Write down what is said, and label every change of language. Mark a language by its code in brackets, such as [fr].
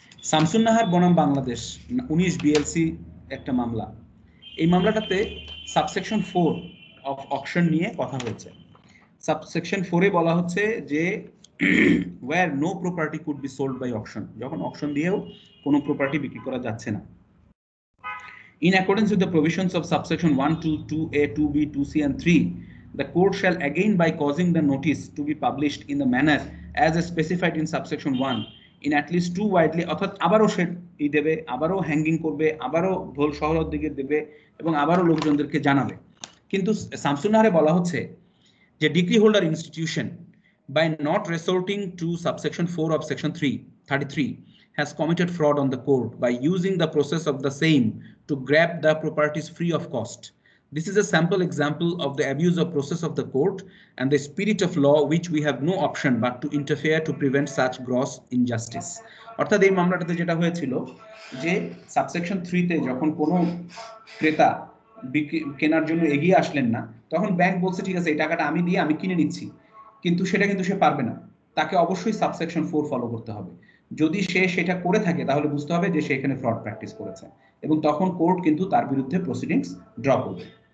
[bn] শামসুন নাহার বনাম বাংলাদেশ 19 বিএলসি একটা মামলা। এই মামলাটাতে সাবসেকশন 4 অফ অকশন নিয়ে কথা হয়েছে। সাবসেকশন 4-এ বলা হচ্ছে যে [en] where no property could be sold by auction, [bn] যখন অকশন দিয়েও কোনো প্রপার্টি বিক্রি করা যাচ্ছে না। [en] In accordance with the provisions of subsection 1, 2, 2A, 2B, 2C and 3, the court shall again by causing the notice to be published in the manner as specified in subsection 1 in at least 2 widely, [bn] অর্থাৎ আবারও সে দেবে, আবারও hanging করবে, আবারও ঢোল শহরের দিকে দেবে এবং আবারও লোকজনদেরকে জানাবে। কিন্তু শামসুন নাহারে বলা হচ্ছে যে [en] Degree holder institution by not resorting to subsection 4 of section 33 has committed fraud on the court by using the process of the same to grab the properties free of cost. This is a sample example of the abuse of process of the court and the spirit of law which we have no option but to interfere to prevent such gross injustice. [bn] অর্থাৎ এই মামলাটাতে যেটা হয়েছিল যে subsection 3 তে যখন কোনো ক্রেতা কেনার জন্য এগিয়ে আসলেন না, তখন ব্যাংক বলছে ঠিক আছে এই টাকাটা আমি দিয়ে আমি কিনে নিচ্ছি, কিন্তু সেটা কিন্তু সে পারবে না, তাকে অবশ্যই সাবসেকশন 4 ফলো করতে হবে। যদি সে সেটা করে থাকে তাহলে বুঝতে হবে যে সে এখানে ফ্রড প্র্যাকটিস করেছে এবং তখন কোর্ট কিন্তু তার বিরুদ্ধে প্রসিডিংস ড্র করবে।